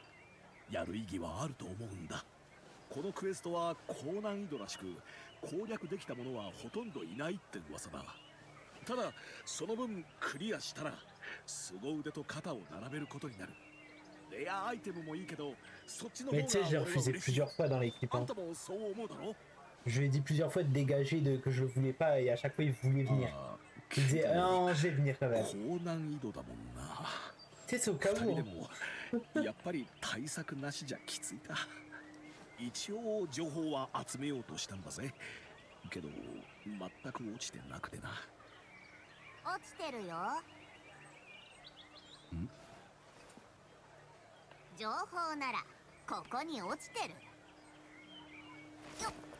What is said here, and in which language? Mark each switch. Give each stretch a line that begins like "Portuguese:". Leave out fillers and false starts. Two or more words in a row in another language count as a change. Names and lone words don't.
Japanese: やる意義はあると思うんだ。このクエストは高難易度らしく、攻略できた者はほとんどいないって噂だ。ただその分クリアしたら凄腕と肩を並べることになる。レアアイテムもいいけど、そっちの方
French: Mais
Japanese: が
French: tu sais, j'ai
Japanese: 俺は
French: refusé
Japanese: 嬉しい。
French: plusieurs fois dans l'équipe.
Japanese: あん
French: Hein.
Japanese: たもそう思うだろ？
French: Je lui ai dit plusieurs fois de dégager, que je le voulais pas, et à chaque fois il voulait venir.
Japanese: ああ、
French: Il disait non, je vais venir quand même.
Japanese: 高難易度だもんな。
French: Tu sais, c'est au cas
Japanese: 二
French: où.
Japanese: 人で
French: Hein.
Japanese: もやっぱり対策なしじゃきついか。一応情報は集めようとしたんだぜ。けど全く落ちてなくてな。落ちてるよ。ん？情報ならここに落ちてるよっ。